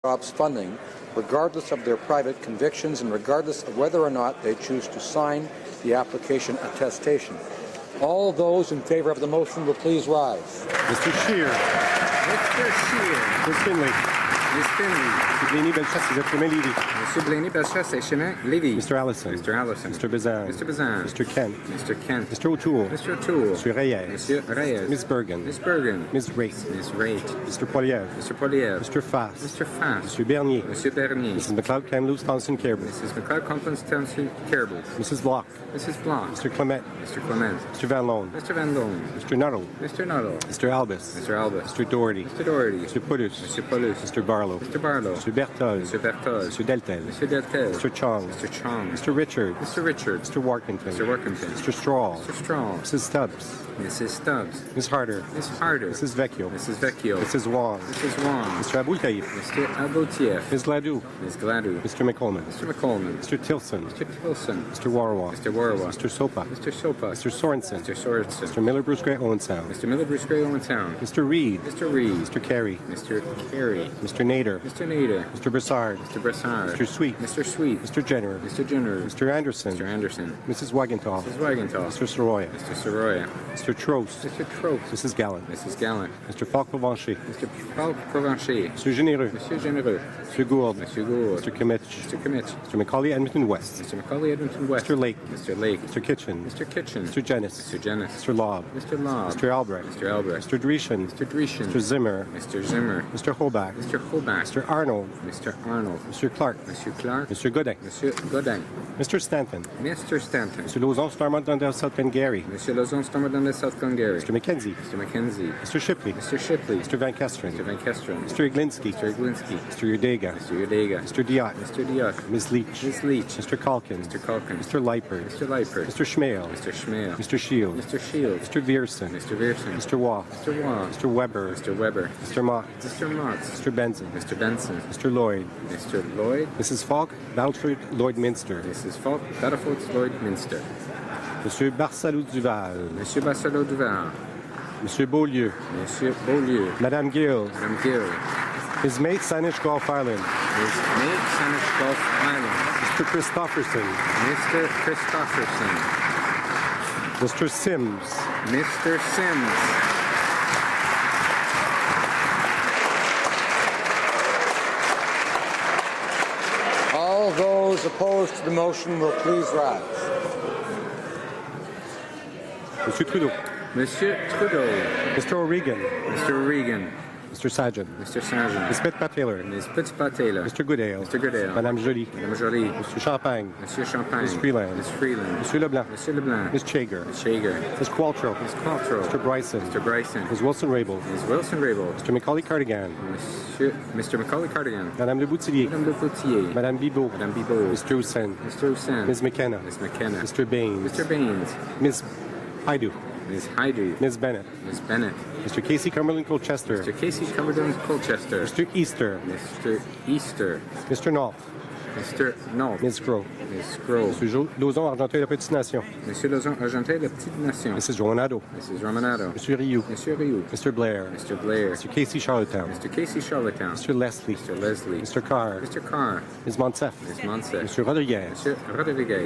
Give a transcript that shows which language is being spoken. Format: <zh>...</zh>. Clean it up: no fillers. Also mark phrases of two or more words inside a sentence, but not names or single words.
<en>jobs funding, regardless of their private convictions and regardless of whether or not they choose to sign the application attestation. All those in favor of the motion will please rise. Mr. Scheer. Mr. Scheer. Ms. Finley. Ms. Finley. Mr. Blaney-Bellechasse, Lévis. Mr. Blaney-Bellechasse, Lévis. Mr. Allison. Mr. Allison. Mr. Bazan. Mr. Bazan. Mr. Kent. Mr. Kent. Mr. O'Toole. Mr. O'Toole. Mr. Reyes. Monsieur Reyes. Ms. Bergen. Ms. Bergen. Ms. Raitt. Ms. Raitt. Mr. Poilievre. Mr. Poilievre. Mr. Fass. Mr. Fass. Mr. Bernier. Monsieur Bernier. Mrs. McLeod-Kamloops-Thompson-Cairbre. Mrs. McLeod-Thompson-Cairbre. Mrs. Block. Mrs. Block. Mr. Clement. Mr. Clement. Mr. Van Loan. Mr. Van Loan. Mr. Nuttall. Mr. Nuttall. Mr. Albus. Mr. Albus. Mr. Doherty. Mr. Doherty. Mr. Pulus. Mr. Paulus. Mr. Barlow. Mr. Barlow. Mr. Berthold. Mr. Berthold. Mr. Deltel. Mr. Deltel. Mr. Chong. Mr. Chong. Mr. Richard. Mr. Richard. Mr. Workington. Mr. Workington. Mr. Straw. Mr. Straw. Mrs. Stubbs. Mrs. Stubbs. Ms. Harder. Ms. Harder. Mrs. Vecchio. Mrs. Vecchio. Mrs. Wong. Mrs. Wong. Mr. Aboultaïf. Mr. Aboutieff. Ms. Gladue. Ms. Gladue. Mr. McColeman. Mr. McColeman. Mr. Tilson. Mr. Tilson. Mr. Warwa. Mr. Warwa. Mr. Sopa. Mr. Sopa. Mr. Sorensen. Mr. Sorensen. Mr. Miller Bruce Gray Owen Sound. Mr. Miller Bruce Gray Owen Sound. Mr. Reed. Mr. Reed. Mr. Carey. Mr. Carey. Mr. Nader. Mr. Nader. Mr. Broussard. Mr. Brassard. Mr. Sweet. Mr. Sweet. Mr. Jenner. Mr. Jenner. Mr. Anderson. Mr. Anderson. Mrs. Wagenthal. Mrs. Wagenthal. Mr. Soroya. Mr. Soroya. Mr. Trost. Mr. Trost. Mrs. Gallant. Mrs. Gallant. Mr. Falk-Provencher. Mr. Falk Provencher. Mr. Généreux. Monsieur Généreux. Mr. Gould. Monsieur Gould. Mr. Kimmich. Mr. Kimmich. Mr. Macaulay Edmonton West. Mr. Macaulay Edmonton West. Mr. Lake. Mr. Lake. Mr. Kitchen. Mr. Kitchen. Mr. Jennis. Mr. Jennis. Mr. Lobb. Mr. Lobb. Mr. Albrecht. Mr. Albrecht. Mr. Dreeshen. Mr. Dreeshen. Mr. Zimmer. Mr. Zimmer. Mr. Hobach. Mr. Hobach. Mr. Arnold. Mr. Arnold. Mr. Clark. Monsieur Clark. Mr. Godin. Monsieur Godin. Mr. Stanton. Mr. Stanton. Mr. Lauzon Stormont Dundee South Glengarry. Monsieur Lozon Stormont Dundee South Glengarry. Mr. McKenzie. Mr. Mackenzie. Mr. Shipley. Mr. Shipley. Mr. Van Kesteren. Mr. Van Kesteren. Mr. Iglinski. Mr. Iglinski. Mr. Udega. Mr. Udega. Mr. Diot. Mr. Diot. Ms. Leach. Ms. Leach. Mr. Calkin. Mr. Calkin. Mr. Leipert. Mr. Leipert. Mr. Schmale. Mr. Schmale. Mr. Shields. Mr. Shields. Mr. Vierson. Mr. Vierson. Mr. Waugh. Mr. Waugh. Mr. Weber. Mr. Weber. Mr. Mott. Mr. Motz. Mr. Benson. Mr. Benson. Mr. Lloyd. Mr. Lloyd. Mrs. Falk, Balford Lloyd Minster. Mrs. Falk. Battlefield Lloyd Minster. Monsieur Barsalou Duval. Monsieur Barcelot Duval. Monsieur Beaulieu. Monsieur Beaulieu. Madame Gill. Madame Gill. His mate Sanish Golf Island. His mate Sanish Gulf Island. Mr. Christofferson. Mr. Christofferson. Mr. Sims. Mr. Sims. All those opposed to the motion will please rise. Monsieur Trudeau. Monsieur Trudeau. Mr. O'Regan. Mr. Regan. Mr. Sargent. Mr. Sargent. Ms. Pitt-Taylor. Ms. Pittspat-Taylor. Mr. Goodale. Mr. Goodale. Madame Joly. Madame Jolie. Mr. Champagne. Monsieur Champagne. Ms. Freeland. Ms. Freeland. Monsieur Leblanc. Monsieur Leblanc. Ms. Chager. Ms. Shager. Ms. Qualtrough. Ms. Qualtrough. Mr. Bryson. Mr. Bryson. Ms. Wilson-Raybould. Ms. Wilson-Raybould. Mr. Macaulay Cardigan. Mr. Macaulay Cardigan. Madame Le Boutillier. Madame Le Poutier. Madame Bibot. Madame Bibot. Mr. Hussein. Mr. Hussein. Ms. McKenna. Ms. McKenna. Mr. Baines. Mr. Baines. Ms. Haidu. Ms. Hyde. Ms. Bennett. Ms. Bennett. Mr. Casey Cumberland Colchester. Mr. Casey Cumberland Colchester. Mr. Easter. Mr. Easter. Mr. North. Mr. North. Ms. Grove. Ms. Grove. Monsieur Lauzon Argenteuil La Petite Nation. Monsieur Lozon Argentin, la petite nation. Mrs. Romanado. Mrs. Romanado. Monsieur Rioux. Monsieur Rioux. Mr. Blair. Mr. Blair. Mr. Casey Charlottetown. Mr. Casey Charlottetown. Mr. Leslie. Mr. Leslie. Mr. Carr. Mr. Carr. Ms. Monsef. Ms. Monsef. Mr. Rodriguez. Monsieur Rodriguez.</en>